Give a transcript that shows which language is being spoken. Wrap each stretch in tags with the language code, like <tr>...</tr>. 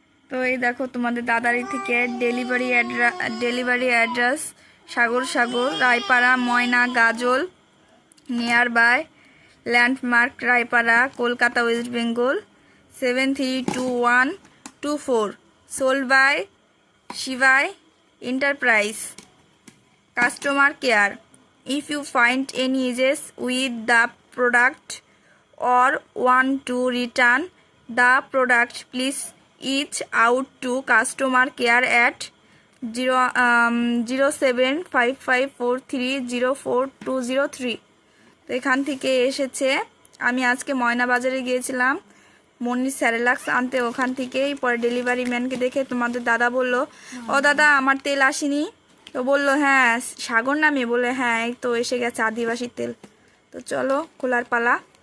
<bn>তো এই দেখো, তোমাদের দাদারি থেকে delivery address Sagar Raypara, Moyna Gazole, near by landmark Raypara, Kolkata, West Bengal 732124, sold by শিবাই enterprise, customer care.</bn> <en>If you find any issues with the product or want to return the product, please reach out to customer care at 075543040203।</en> <bn>তো এখান থেকে এসেছে। আমি আজকে ময়না বাজারে গিয়েছিলাম মনির স্যারেলাক্স আনতে, ওখান থেকেই পরে ডেলিভারি ম্যানকে দেখে তোমাদের দাদা বলল, ও দাদা আমার তেল আসেনি। তো বললো হ্যাঁ, সাগর নামে? বলে হ্যাঁ, এই তো এসে গেছে আদিবাসী তেল। তো চলো খোলার পালা।</bn>